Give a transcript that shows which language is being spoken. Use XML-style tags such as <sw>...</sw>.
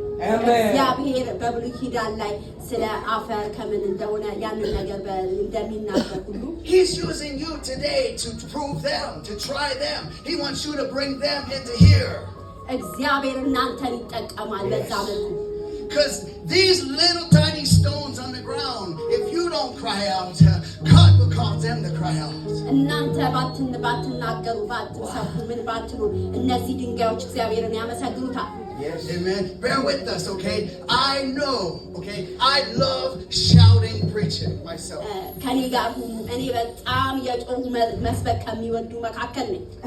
<am>እግዚአብሔር በብሉይ ኪዳን ላይ ስለ አፈር ከምን እንደሆነ ያንን ነገር እንደሚናገር ሁሉ</am> <en>He's using you today to prove them, to try them. He wants you to bring them into here.</en> <am>እግዚአብሔር እናንተን ይጠቀማል በዛ መልኩ።</am> <en>Because these little tiny stones on the ground, if you don't cry out, God will cause them to cry out.</en> <am>እናንተ ባትናገሩ ባትሰፉ ምን ባትሉ እነዚህ ድንጋዮች እግዚአብሔርን ያመሰግኑታል።</am> <en>Yes. Amen. Bear with us, okay? I know, okay? I love shouting preaching myself.</en> <am>ከኔ ጋር ሁኑ። እኔ በጣም የጮሁ መስበክ ከሚወዱ መካከል ነኝ።</am>